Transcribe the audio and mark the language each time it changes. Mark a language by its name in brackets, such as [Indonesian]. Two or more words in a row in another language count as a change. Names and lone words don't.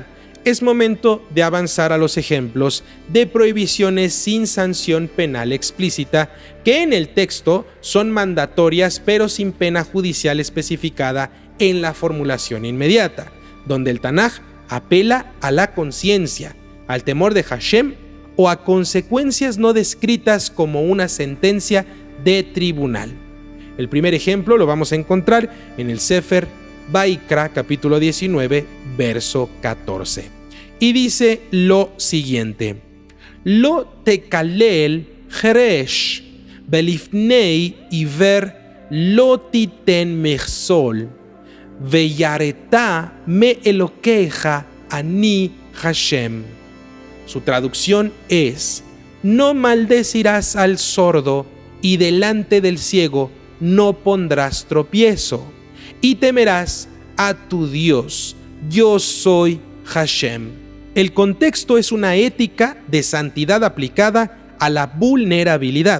[Spanish] Es momento de avanzar a los ejemplos de prohibiciones sin sanción penal explícita que en el texto son mandatorias pero sin pena judicial especificada en la formulación inmediata, donde el Tanaj apela a la conciencia, al temor de Hashem o a consecuencias no descritas como una sentencia de tribunal. El primer ejemplo lo vamos a encontrar en el Sefer Vaikra, capítulo 19, verso 14. [Hebrew] Y dice lo siguiente: לא תקלל חרש בלפני עור לא תתן מכשל ויראת מאלקיך אני השם. [Spanish] Su traducción es: no maldecirás al sordo y delante del ciego no pondrás tropiezo, y temerás a tu Dios. Yo soy Hashem. El contexto es una ética de santidad aplicada a la vulnerabilidad.